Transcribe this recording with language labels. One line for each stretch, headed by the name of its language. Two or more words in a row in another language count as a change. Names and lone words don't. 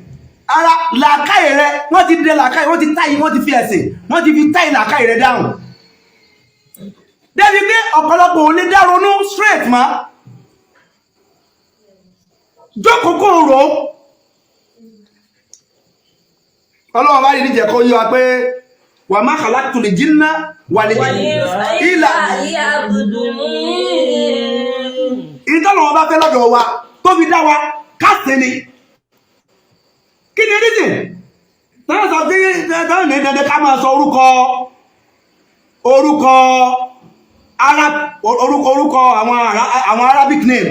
Yoruba: Ara làákàyè rẹ wọ́n ti dé làákàyè, wọ́n ti táyì, wọ́n ti fi ẹ̀sìn, wọ́n ti fi táyì làákàyè rẹ dáhùn. Débi pé ọ̀pọ̀lọpọ̀ ò lè dá ronú straight ma. Jókòó kó rò. Ọlọ́run bá yìí jẹ́ kó yé wa pé
Arabic: وما خلقت الجن والإنس إلا ليعبدون.
Yoruba: Ìtọ́lọ́run bá fẹ́ lọ́dọ̀ wa tó fi dá wa káṣe ni. Kí ni reason? Tọ́lá sọ pé tọ́lá ní dandan ká máa sọ orúkọ àwọn
English: Arabic name.